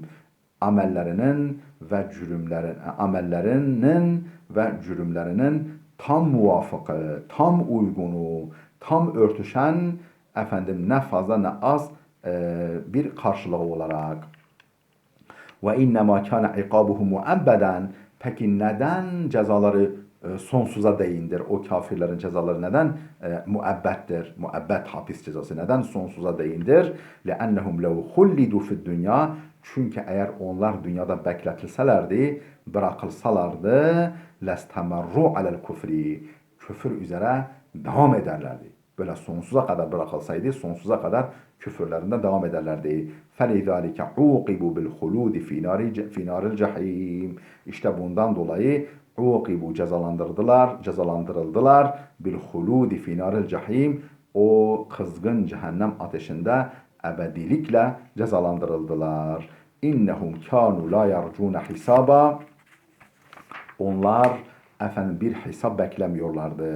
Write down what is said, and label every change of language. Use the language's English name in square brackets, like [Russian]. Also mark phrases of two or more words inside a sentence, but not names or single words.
[Turkish] Amellerinin ve cürümlerinin tam muvafıkı, tam uygunu, tam örtüşen, efendim ne fazla ne az bir karşılığı olarak. [Arabic] وإنما كان عقابهم مؤبدا, [Turkish] peki neden cezaları sonsuza değindir? O kafirlerin cezaları neden muabbettir? Muabbet hapis cezası neden sonsuza değindir? [Arabic] لَأَنَّهُمْ لَوْ خُلِّدُوا فِي الدُّنْيَا, [Turkish] çünkü eğer onlar dünyada bekletilselerdi, bırakılsalardı, [Arabic] لَاسْتَمَرُّوا عَلَى الْكُفْرِ, [Turkish] küfür üzere devam ederlerdi. Böyle sonsuza kadar bırakılsaydı, sonsuza kadar küfürlerinde devam ederlerdi. [Arabic] فَلِذَٰلِكَ عُوقِبُوا بِالْخُلُودِ فِي نَارِ الْجَحِيمِ. [Turkish] İşte bundan dolayı uqibu, cezalandırıldılar [Arabic] بالخلود في نار الجحيم, [Turkish] o kızgın cehennem ateşinde ebedilikle cezalandırıldılar. [Arabic] إنهم كانوا لا يرجون حسابا, [Turkish] Onlar efendim bir hesap beklemiyorlardı.